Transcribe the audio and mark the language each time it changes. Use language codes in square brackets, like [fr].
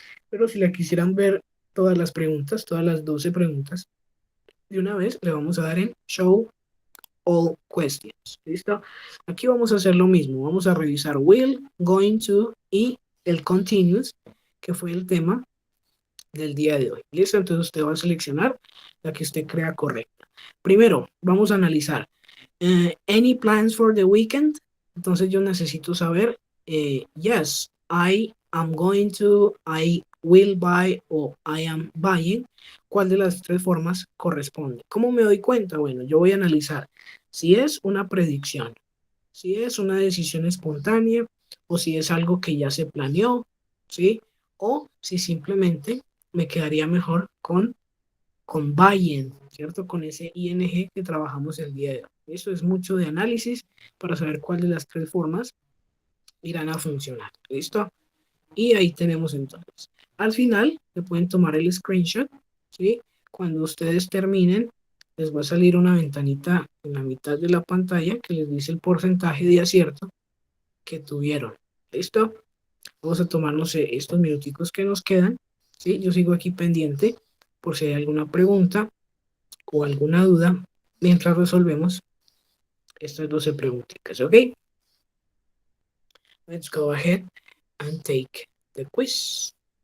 [es] Pero si la quisieran ver todas las preguntas, todas las 12 preguntas, de una vez le vamos a dar en Show All Questions. ¿Listo? Aquí vamos a hacer lo mismo. Vamos a revisar will, going to y el continuous, que fue el tema del día de hoy. ¿Listo? Entonces usted va a seleccionar la que usted crea correcta. Primero, vamos a analizar. [en] Any plans for the weekend? [es] Entonces yo necesito saber, [en] yes, I am going to, I will buy [es] o I am buying. ¿Cuál de las tres formas corresponde? ¿Cómo me doy cuenta? Bueno, yo voy a analizar si es una predicción, si es una decisión espontánea o si es algo que ya se planeó, ¿sí? O si simplemente me quedaría mejor con buying, ¿cierto? Con ese ing que trabajamos el día de hoy. Eso es mucho de análisis para saber cuál de las tres formas irán a funcionar. ¿Listo? Y ahí tenemos entonces. Al final, le pueden tomar el screenshot, ¿sí? Cuando ustedes terminen, les va a salir una ventanita en la mitad de la pantalla que les dice el porcentaje de acierto que tuvieron. ¿Listo? Vamos a tomarnos estos minuticos que nos quedan, ¿sí? Yo sigo aquí pendiente por si hay alguna pregunta o alguna duda mientras resolvemos estas 12 preguntitas, ¿ok? [en] Let's go ahead and take the quiz.